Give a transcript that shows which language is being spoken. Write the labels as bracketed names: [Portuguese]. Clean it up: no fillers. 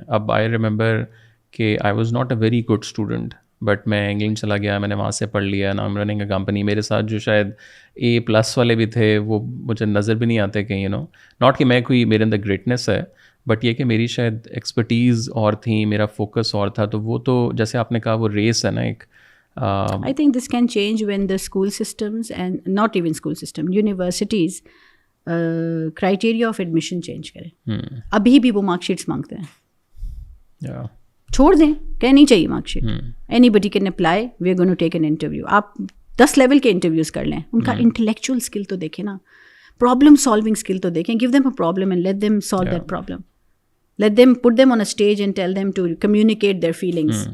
[English] اب I remember کہ I was not a very good student, but [Urdu] میں England چلا گیا, میں نے وہاں سے پڑھ لیا, [English] نا running a company. [Urdu] میرے ساتھ جو شاید A+ والے بھی تھے وہ مجھے نظر بھی نہیں آتے کہیں, ناٹ کہ میں کوئی میرے اندر گریٹنیس ہے, بٹ یہ کہ میری شاید ایکسپرٹیز اور تھیں, میرا فوکس اور تھا. تو وہ تو جیسے آپ نے کہا وہ ریس ہے نا ایک. [English] I think this can change when the school systems, and not even school system, universities criteria of admission change [Urdu] کریں. ابھی بھی وہ مارک شیٹس مانگتے ہیں, چھوڑ دیں, کہ نہیں چاہیے mark sheet, [English] Anybody can apply, we are going to take an interview. [Urdu] آپ 10 لیول کے انٹرویوز کر لیں, ان کا انٹلیکچوئل اسکل تو دیکھیں نا, پرابلم سالونگ اسکل تو دیکھیں. [English] Give them a problem and let them solve that problem. Let them put them on a stage and tell them to communicate their feelings.